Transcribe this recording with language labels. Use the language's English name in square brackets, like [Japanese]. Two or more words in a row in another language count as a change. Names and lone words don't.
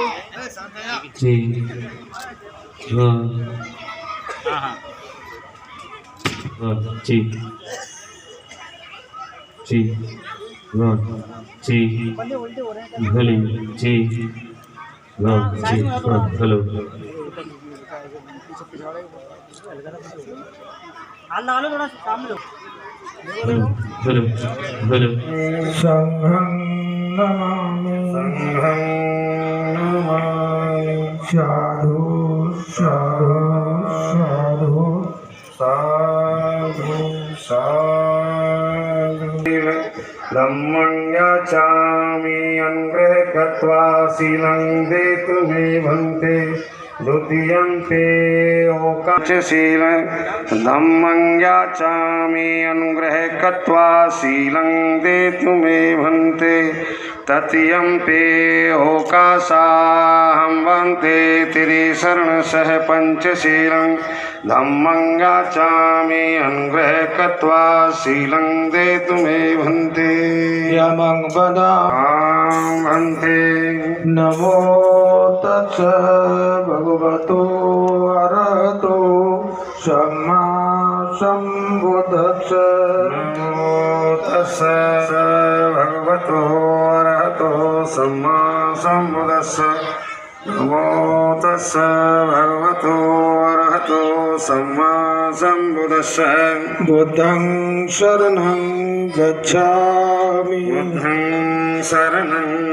[Hindi] जी जी जी जी भले जी जी हेलो लो थोड़ा सामने हेलो हेलो हेलो [Pali] संघं नमामि साधु साधु साधु साधु धम्मं याचामि अङ्ग्रे गत्वा शीलं देतु मे भन्ते द्वितीयं ते ओकाचशील धम्मं याचामि अनुग्रह गत्वा शीलं देतु मे भन्ते तृतीयं ते ओकाशाहं वन्ते त्रिशरणशः पंचशीलं धम्मं याचामि अनुग्रह गत्वा शीलं देतु मे भन्ते यमं वदामि भन्ते नमो तस्स भगवतो अरहतो सम्मा सम्बुद्धस्स नमो तस्स भगवतो अरहतो सम्मा सम्बुद्धस्स नमो तस्स भगवतो अरहतो सम्मा सम्बुद्धस्स बुद्धं शरणं गच्छामि बुद्धं शरणं